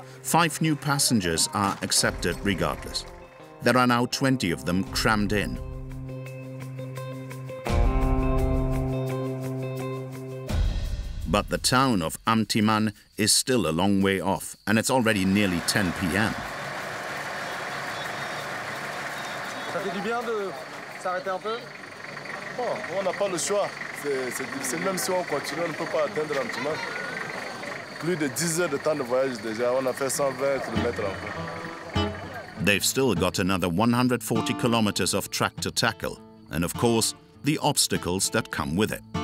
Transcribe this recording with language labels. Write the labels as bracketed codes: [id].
[en] 5 new passengers are accepted regardless. There are now 20 of them crammed in. But the town of Amtiman is still a long way off, and it's already nearly 10 p.m. [fr] Ça fait du bien de s'arrêter un peu? Bon, on n'a pas le choix. C'est difficile, même si on continue, on ne peut pas atteindre Amtiman. plus de 10 heures de temps de voyage déjà. On a fait 120 km encore. [en] They've still got another 140 kilometers of track to tackle, and of course, the obstacles that come with it.